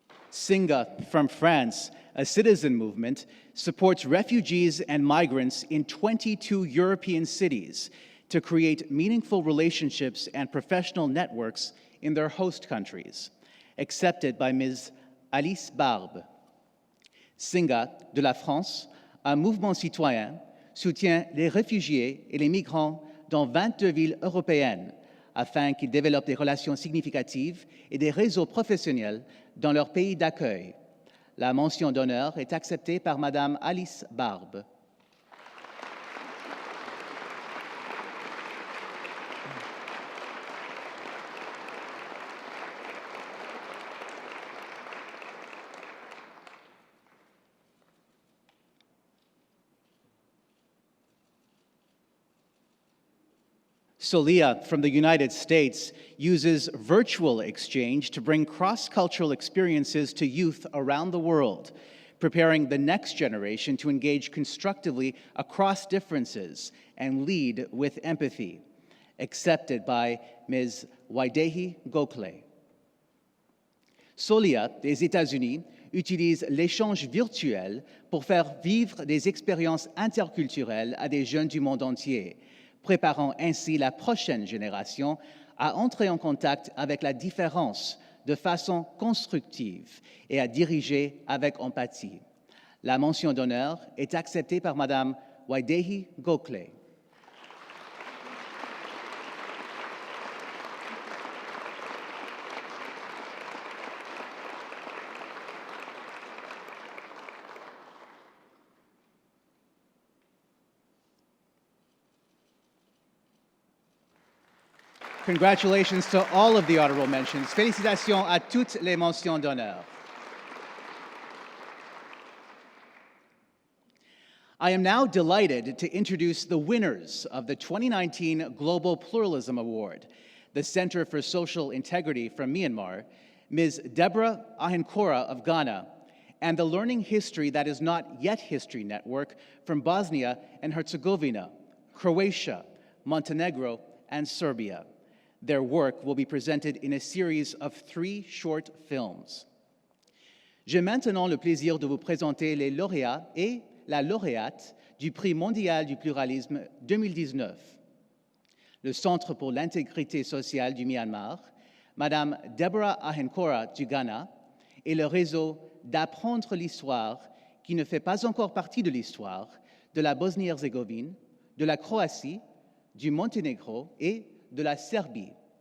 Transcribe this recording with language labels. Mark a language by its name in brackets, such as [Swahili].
[English] Singa from France, a citizen movement, supports refugees and migrants in 22 European cities to create meaningful relationships and professional networks in their host countries, accepted by Ms. Alice Barbe. [French] Singa, de la France, un mouvement citoyen, soutient les réfugiés et les migrants dans 22 villes européennes afin qu'ils développent des relations significatives et des réseaux professionnels dans leur pays d'accueil. La mention d'honneur est acceptée par Madame Alice Barbe. [English] Solia from the United States uses virtual exchange to bring cross-cultural experiences to youth around the world, preparing the next generation to engage constructively across differences and lead with empathy, accepted by Ms. Waidehi Gokhale. [French] Solia des États-Unis utilise l'échange virtuel pour faire vivre des expériences interculturelles à des jeunes du monde entier, préparant ainsi la prochaine génération à entrer en contact avec la différence de façon constructive et à diriger avec empathie. La mention d'honneur est acceptée par Madame Waidehi Gokhale. [English] Congratulations to all of the honorable mentions. [French] Félicitations à toutes les mentions d'honneur. [English] I am now delighted to introduce the winners of the 2019 Global Pluralism Award, the Center for Social Integrity from Myanmar, Ms. Deborah Ahenkora of Ghana, and the Learning History That Is Not Yet History Network from Bosnia and Herzegovina, Croatia, Montenegro, and Serbia. Their work will be presented in a series of 3 short films. [French] J'ai maintenant le plaisir de vous présenter les lauréats et la lauréate du Prix mondial du pluralisme 2019. Le Centre pour l'intégrité sociale du Myanmar, Madame Deborah Ahenkora du Ghana, et le réseau d'apprendre l'histoire qui ne fait pas encore partie de l'histoire de la Bosnie-Herzégovine, de la Croatie, du Monténégro et de la Serbie.